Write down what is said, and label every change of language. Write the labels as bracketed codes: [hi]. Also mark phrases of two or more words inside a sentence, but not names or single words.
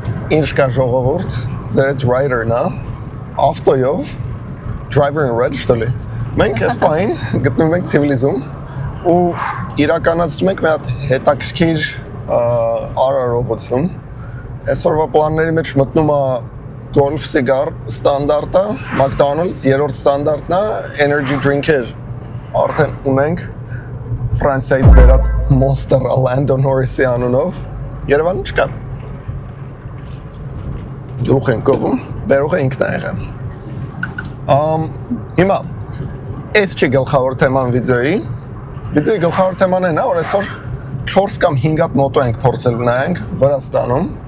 [hy] Ինչ կա ժողովուրդ, ձերդ rider-ն է, ավտոյով, [en] driver in red, [ru] что ли։ [hy] Մենք այս պահին գտնվում ենք Թիֆլիսում ու իրականացնում ենք մի հատ հետաքրքիր արարողություն։ Այսօրվա պլանների մեջ մտնում է Golf Cigar ստանդարտը, McDonald's երրորդ ստանդարտն է, [en] energy drink- [hy] եր արդեն ունենք Ֆրանսիայից բերած Monster Lando Norris-ի անունով, Երևանում չկա։ Գլուխ ենք կողում, բերողը ինքն է եղել։ Հիմա, այս չի գլխավոր թեման վիդեոյի գլխավոր թեման են, որ այսօր 4 կամ 5 հատ մոտո ենք փորձել նայենք Վրաստանում